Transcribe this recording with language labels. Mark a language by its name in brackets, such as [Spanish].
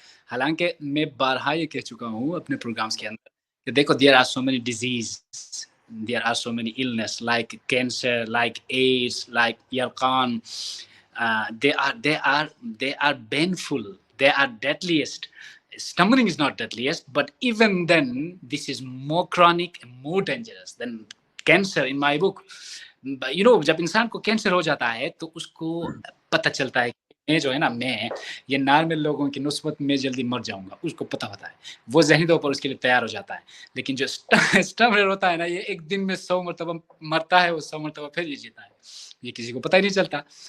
[Hindi] हालाँकि मैं बारहा ये कह चुका हूँ अपने प्रोग्राम्स के अंदर कि देखो, [English] There are so many diseases, there are so many illness like cancer, like AIDS, like यरकान, they are painful, they are deadliest. Stammering is not deadliest, but even then this is more chronic and more dangerous than cancer in my book. [Hindi] You know, जब इंसान को cancer हो जाता है तो उसको पता चलता है मैं जो है ना, मैं ये नॉर्मल लोगों की निस्बत में जल्दी मर जाऊँगा, उसको पता होता है। वो ज़हनी तौर पर उसके लिए तैयार हो जाता है। लेकिन जो स्टमर होता है ना, ये एक दिन में 100 मरतबा मरता है, वो 100 मरतबा फिर ये जीता है। ये किसी को पता ही नहीं चलता।